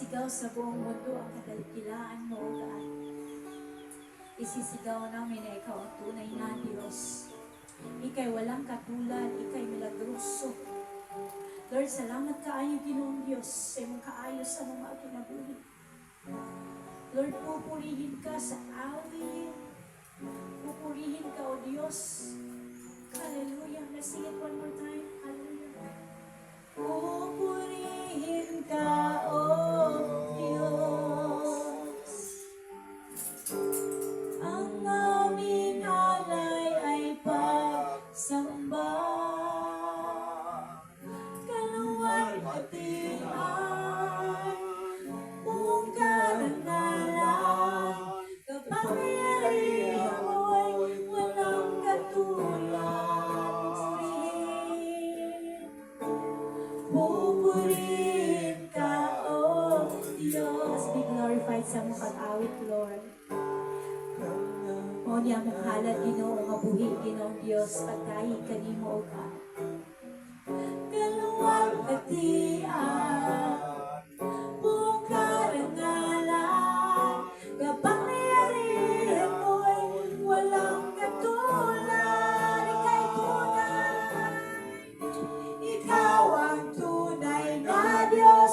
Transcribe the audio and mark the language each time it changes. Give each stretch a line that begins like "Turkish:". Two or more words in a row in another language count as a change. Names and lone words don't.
Filipino: sa buong mundo ang kadakilaan mo,
English: O God.
Filipino: Isisigaw namin na ikaw ang tunay na Diyos. Ika'y walang katulad, ika'y milagroso. Lord,
Cebuano: salamat kaayo, Ginoong Diyos, sa imong kaayos sa mga kinabuhi.
Filipino: Lord, pupurihin ka sa awit. Pupurihin ka, O Diyos. Hallelujah.
English: Let's sing it one more time.
Filipino: Hallelujah. Pupurihin ka, O Diyos. Ang aming alay ay pagsamba. Kaluwag at tiyan, buong karangalan, kapangyarihan mo'y walang katulad. Pupurihin ka, O Diyos.
English: Be glorified
Cebuano: sa mong pag-awit, Lord. O niya mong halad, Ginoo, mabuhi, Ginoong Diyos, pagkain kanimo,
English: O God.
Filipino: Kaluwag at tiyan, buong karangalan, kapangyarihan mo'y walang katulad. Ika'y tunay, ikaw ang tunay na Diyos.